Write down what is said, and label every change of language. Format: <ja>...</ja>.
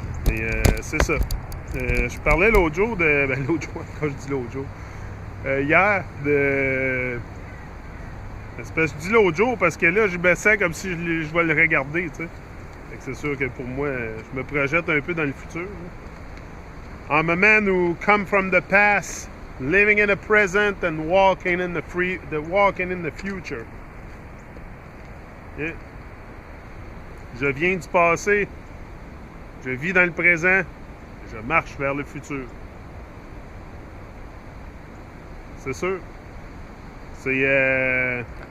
<fr>Et c'est ça. Je parlais l'autre jour de... Ben, l'autre jour, quand je dis l'autre jour. Hier, de... Je dis l'autre jour parce que là, je baissais comme si je vais le regarder, tu sais. C'est sûr que pour moi, je me projette un peu dans le futur. Là.</fr> <en>I'm a man who come from the past, living in the present and walking in the future. Yeah.</en> <fr>Je viens du passé, je vis dans le présent, je marche vers le futur. C'est sûr. C'est...</fr>